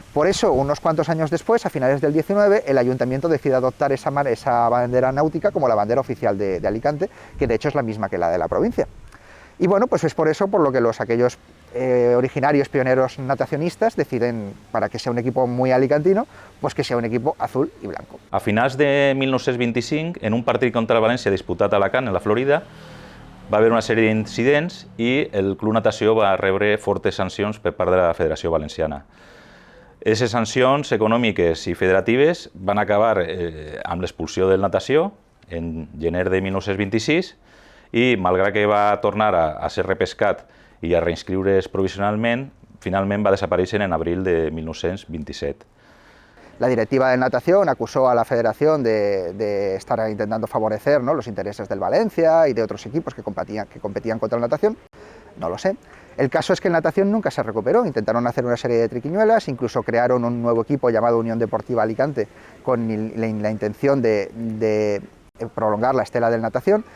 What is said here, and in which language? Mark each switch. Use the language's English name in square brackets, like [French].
[Spanish] Por eso, unos cuantos años después, a finales del XIX, el ayuntamiento decide adoptar esa bandera náutica como la bandera oficial de Alicante, que de hecho es la misma que la de la provincia. Y bueno, pues es por eso por lo que aquellos originarios pioneros natacionistas deciden, para que sea un equipo muy alicantino, pues que sea un equipo azul i blanco. [Catalan] A finals de 1925, en un partit contra el València disputat a Alacant, en la Florida, va haver una sèrie d'incidents i el Club Natació va rebre fortes sancions per part de la Federació Valenciana. Aquestes sancions econòmiques i federatives van acabar amb l'expulsió del Natació en gener de 1926 i, malgrat que va tornar a ser repescat i a reinscriure's provisionalment, finalment va desaparèixer en abril de 1927. [Spanish] La directiva de natación acusó a la federación de estar intentando favorecer, ¿no?, los intereses del Valencia y de otros equipos que competían contra la natación. No lo sé. El caso es que el natación nunca se recuperó, intentaron hacer una serie de triquiñuelas, incluso crearon un nuevo equipo llamado Unión Deportiva Alicante con la intención de prolongar la estela del natación.